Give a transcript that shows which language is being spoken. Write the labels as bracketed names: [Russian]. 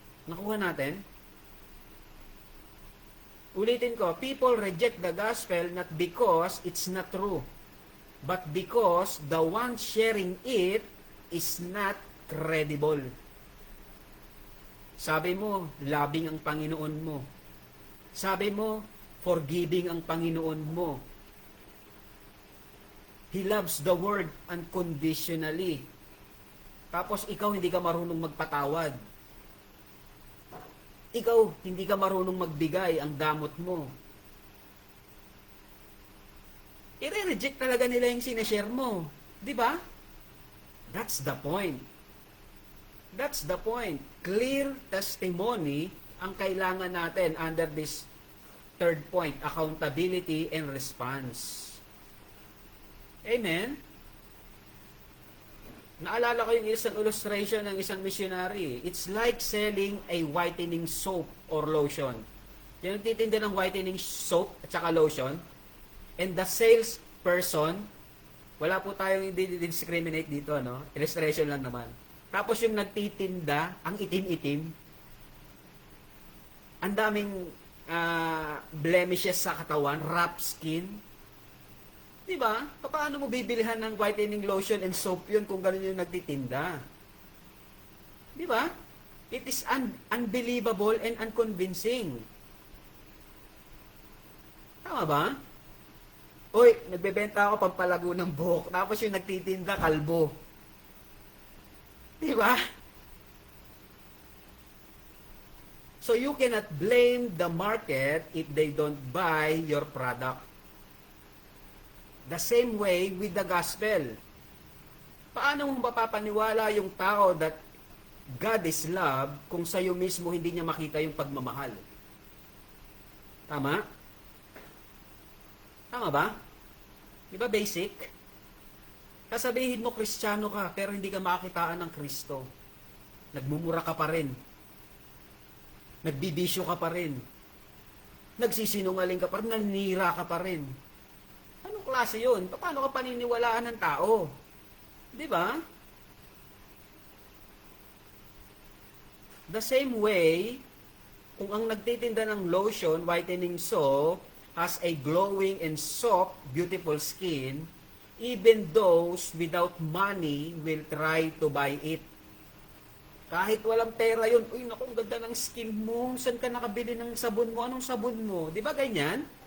[Filipino] Nakuha natin? Ulitin ko, [English] people reject the gospel not because it's not true, but because the one sharing it is not credible. [Filipino] Sabi mo, loving ang Panginoon mo. Sabi mo, forgiving ang Panginoon mo. [English] He loves the word unconditionally. [Filipino] Tapos ikaw hindi ka marunong magpatawad. Ikaw hindi ka marunong magbigay, ang damot mo. I-reject talaga nila yung sineshare mo. Di ba? [English] That's the point. That's the point. Clear testimony [Filipino] ang kailangan natin [English] under this third point, accountability and response. Amen? [Filipino] Naalala ko yung isang illustration ng isang missionary. [English] It's like selling a whitening soap or lotion. [Filipino] Yung titinda ng whitening soap at saka lotion, [English] and the salesperson [Filipino] Wala po tayong discriminate dito, no? Illustration lang naman. Tapos yung nagtitinda, ang itim-itim, ang daming blemishes sa katawan, rough skin. Di ba? Paano mo bibilihan ng whitening lotion and soap yun kung gano'n yung nagtitinda? Di ba? [English] It is unbelievable and unconvincing. [Filipino] Tama ba? Uy, nagbebenta ako pampalago ng buhok. Tapos yung nagtitinda, kalbo. Di ba? [English] So you cannot blame the market if they don't buy your product. The same way with the gospel. [Filipino] Paano mo mapapaniwala yung tao [English] that God is love [Filipino] kung sa'yo mismo hindi niya makita yung pagmamahal? Tama? Tama ba? Di ba basic? Sasabihin mo Kristiyano ka pero hindi ka makitaan ng Kristo. Nagmumura ka pa rin. Nagbibisyo ka pa rin. Nagsisinungaling ka pa rin. Nanira ka pa rin. Anong klase yun? Paano ka paniniwalaan ng tao? Di ba? [English] The same way, [Filipino] kung ang nagtitinda ng [English] lotion, whitening soap, has a glowing and soft, beautiful skin, even those without money will try to buy it. [Filipino] Kahit walang pera yun, uy, naku, ang ganda ng skin mo, saan ka nakabili ng sabon mo, anong sabon mo? Di ba ganyan?